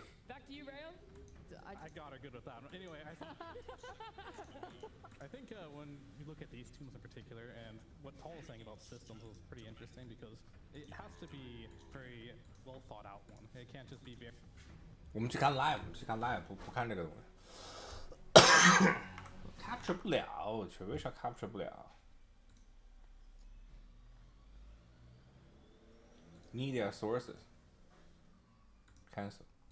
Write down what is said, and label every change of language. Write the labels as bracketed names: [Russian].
[English] Back to you, Rayon. I got her good with that. Anyway, I think when you look at these teams in particular, and what Tall was saying about systems was pretty interesting because it has to be very well thought out one. It can't just be very. [Chinese] 我们去看 live， 不看这个东西。 capture 不了，我去，为啥 capture 不了 ？ [English] Media sources cancel。